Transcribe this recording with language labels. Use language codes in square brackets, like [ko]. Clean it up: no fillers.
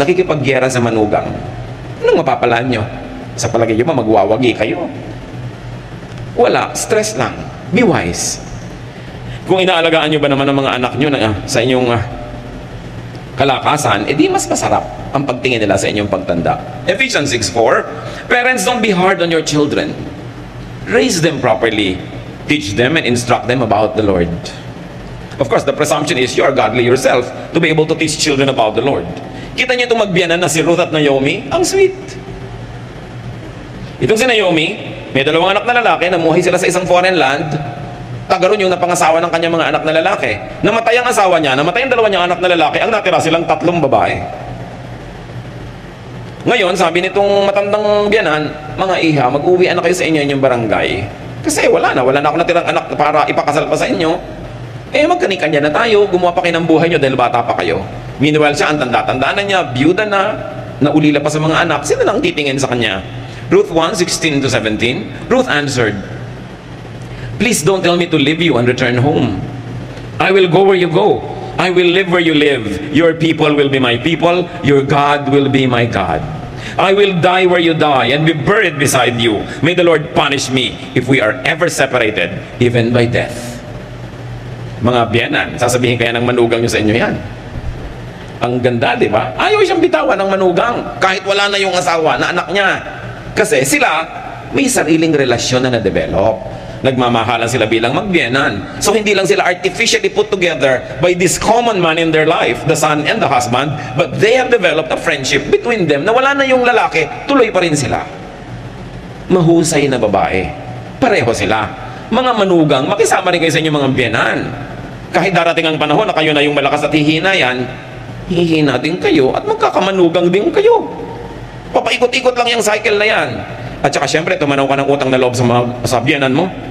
[tl] Nakikipagyera sa manugang. Anong mapapalaan nyo? Sa palagay nyo ba, magwawagi kayo? Wala. Stress lang. [en] Be wise. [tl] Kung inaalagaan nyo ba naman ang mga anak nyo sa inyong kalakasan, edi mas masarap ang pagtingin nila sa inyong pagtanda. [en] Ephesians 6:4, parents, don't be hard on your children. Raise them properly. Teach them and instruct them about the Lord. Of course, the presumption is you are godly yourself to be able to teach children about the Lord. [tl] Kita niyo itong magbiyanan na si Ruth at Naomi? Ang sweet. Itong si Naomi, may dalawang anak na lalaki, namuhay sila sa isang foreign land. Tagaroon yung napangasawa ng kanyang mga anak na lalaki. Namatay ang asawa niya, namatay ang dalawa niyang anak na lalaki, ang natira silang 3 babae. Ngayon, sabi nitong matandang biyanan, mga iha, mag-uwi na kayo sa inyo inyong barangay. Kasi wala na ako natirang anak para ipakasal pa sa inyo. Magkanikanya na tayo, gumawa pa kayo ng buhay nyo dahil bata pa kayo. Meanwhile siya, ang tanda-tanda na niya, byuda na, naulila pa sa mga anak, sino lang titingin sa kanya? [en] Ruth 1:16-17, Ruth answered, please don't tell me to leave you and return home. I will go where you go. I will live where you live. Your people will be my people. Your God will be my God. I will die where you die and be buried beside you. May the Lord punish me if we are ever separated, even by death. [tl] Mga biyanan, sasabihin kaya ng manugang nyo sa inyo yan. Ang ganda, di ba? Ayaw siyang bitawan ng manugang kahit wala na yung asawa na anak niya. Kasi sila, may sariling relasyon na na-develop. Nagmamahalan sila bilang magbiyanan. So hindi lang sila [en] artificially put together by this common man in their life, the son and the husband, but they have developed a friendship between them [tl] na wala na yung lalaki, tuloy pa rin sila. Mahusay na babae. Pareho sila. Mga manugang, makisama rin kayo sa inyong mga biyanan. Kahit darating ang panahon na kayo na yung malakas at hihina yan, hihina din kayo at magkakamanugang din kayo. Papaikot-ikot lang yung cycle na yan. At saka syempre, tumanaw ka ng utang na loob sa biyanan mo.